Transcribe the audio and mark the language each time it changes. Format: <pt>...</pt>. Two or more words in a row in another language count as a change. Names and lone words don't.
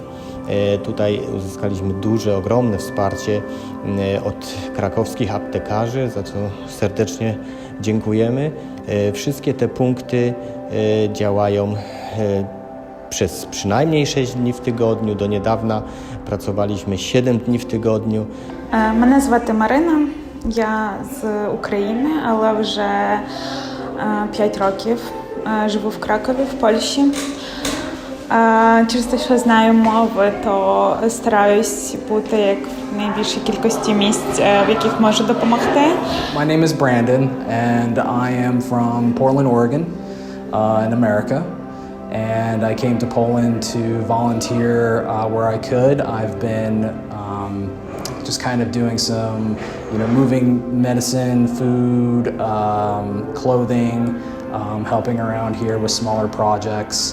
<pl>Tutaj uzyskaliśmy duże, ogromne wsparcie od krakowskich aptekarzy, za co serdecznie dziękujemy. Wszystkie te punkty działają przez przynajmniej 6 dni w tygodniu. Do niedawna pracowaliśmy 7 dni w tygodniu.</pl> <uk>Мене звати Марина, я з України, але вже 5 років живу в Кракові, в Польщі. Через те, що знаю мови, то стараюсь бути як в найбільшій кількості місць, в яких можу допомогти.</uk> <en>My name is Brandon, and I am from Portland, Oregon, in America. And I came to Poland to volunteer where I could. I've been just kind of doing some, moving medicine, food, clothing, helping around here with smaller projects.</en>